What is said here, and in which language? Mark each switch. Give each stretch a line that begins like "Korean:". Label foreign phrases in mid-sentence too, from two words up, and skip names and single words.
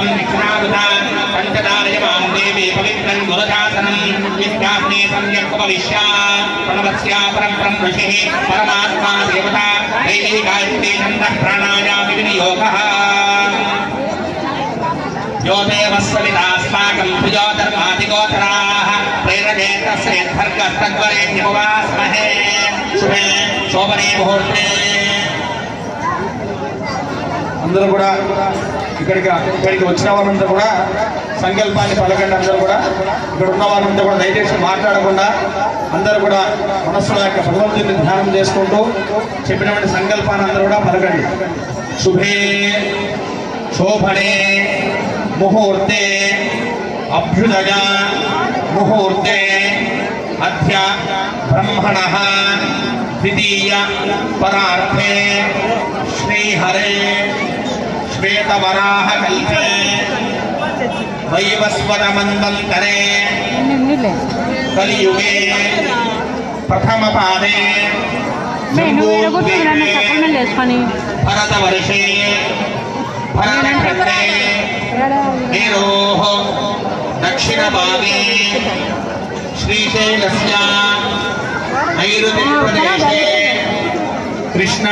Sanskrit: दक्षिणारुता पञ्चदारयमां देवी पवित्रं गुरुशासनं नित्याग्ने सम्यक्पविश्या प्रणवस्या परब्रह्म ऋषिः परमात्मा देवता दैवी गायत्री छन्दः प्राणायाम विनियोगः यो देवस्वविदास्माकं द्विजोधर्मादिगोचराः प्रेरयेतस्येद्धर्गस्तद्वरेण्यमुपास्महे शुभे शोभने मुहूर्ते
Telugu: అందరూ కూడా ఇక్కడికి వచ్చిన వారంతా కూడా సంకల్పాన్ని పలకండి. అందరూ కూడా ఇక్కడ ఉన్న వారంతా కూడా దయచేసి మాట్లాడకుండా అందరూ కూడా మనస్సుల యొక్క భగవంతుని ధ్యానం చేసుకుంటూ చెప్పినటువంటి సంకల్పాన్ని అందరూ కూడా పలకండి.
Sanskrit: శుభే శోభనే ముహూర్తే అభ్యుదయ ముహూర్తే అధ్య బ్రహ్మణః ద్వితీయ పరార్థే శ్రీహరే श्वेतवराह कल्पे वैवस्वत मन्वन्तरे कलियुगे प्रथम पादे भरतवर्षे भरतखण्डे मेरोः दक्षिणभागे श्रीशैलस्य नैऋतिप्रदेशे कृष्णा